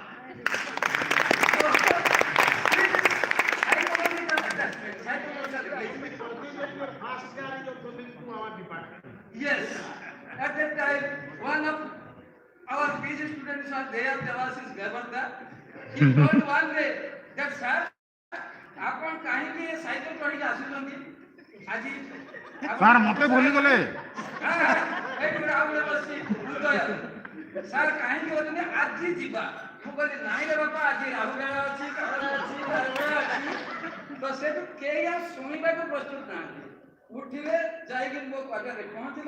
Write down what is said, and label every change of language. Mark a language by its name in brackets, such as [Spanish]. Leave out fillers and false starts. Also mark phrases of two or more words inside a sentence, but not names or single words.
[English] So, this is psychological attachment, psychological relationship. First car you are going to our department. Yes, at that time, one of our PG students was there, Devasis Gavarda. He told one day that, sir, [Odia] ଆପଣ କାହିଁକି ସାଇକେଲ ଚଢ଼ିକି ଆସୁଛନ୍ତି ଆଜି ସାର୍ ମତେ ଭୁଲି ଗଲେ ସାର୍ କାହିଁକି କହୁଛନ୍ତି ଆଜି ଯିବା ମୁଁ କହିଲି ନାଇଁ ରେ ବାପା ଆଜି ରାହୁବେଳା ଅଛି ତ ସେଠୁ କେହି ଆଉ ଶୁଣିବାକୁ ପ୍ରସ୍ତୁତ ନାହାନ୍ତି ଉଠିଲେ ଯାଇକି ମୋ ପାଖରେ ପହଞ୍ଚିଲେ